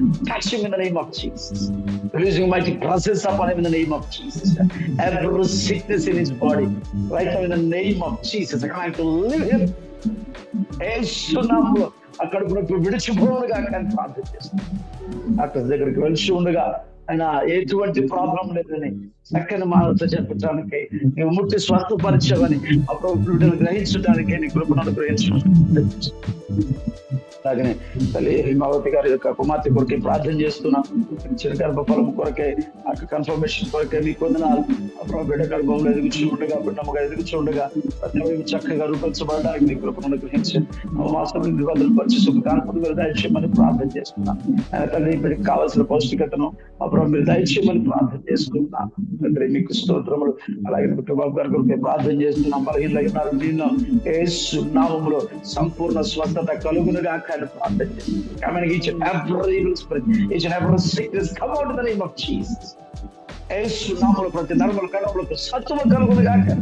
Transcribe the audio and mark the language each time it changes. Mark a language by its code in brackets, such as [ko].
[en] Touch him in the name of Jesus. Releasing mighty presence upon him in the name of Jesus. Every sickness in his body, right now in the name of Jesus, I come to live him. [te] యేసునామములో ఆ కడుపున విడిచిపోవును గాక అని ప్రార్థన చేస్తాను. Doctor దగ్గరికి వెళ్ళి ఉండగా ఆయన ఎటువంటి ప్రాబ్లం లేదని చక్కని మాటలతో చెప్పడానికి, నువ్వు ముట్టి స్వస్థపరిచావని అప్పుడు గ్రహించడానికి నీ కృపను అనుగ్రహించు. అలాగనే తల్లి హిమావతి గారి యొక్క కుమార్తె కొరకే ప్రార్థన చేస్తున్నాం. చిన్న గర్భఫలం కొరకే, కన్ఫర్మేషన్ కొరకే మీకు వందనాలు. అప్పుడు బిడ్డ గర్భంలో ఎదుగుచుండగా, బిడ్డముగా ఎదుగుచుండగా ప్రతి చక్కగా రూపొంచబడడానికి నీ కృపను అనుగ్రహించండి. మాసం భద్రపరిచి సుఖకాంతులు మీరు దయచేయమని ప్రార్థన చేస్తున్నాం. ఆయన తల్లి బిడ్డకి కావాల్సిన పౌష్టికతను అప్పుడు మీరు దయచేయమని ప్రార్థన చేస్తున్నాం. తండ్రి మీకు స్తోత్రములు. అలాగే బాబు గారి కొరకే ప్రార్థన చేస్తున్నాం. బలహీనలు దీనిలో యేసు నామములో సంపూర్ణ స్వస్థత కలుగునుగా ప్రార్థన చేస్తున్నాం. [en] Each and every evil spirit, each and every sickness, come out in the name of Jesus. [te] యేసు నామములో ప్రతి నరముల కణములకు సత్వము కలుగునుగా.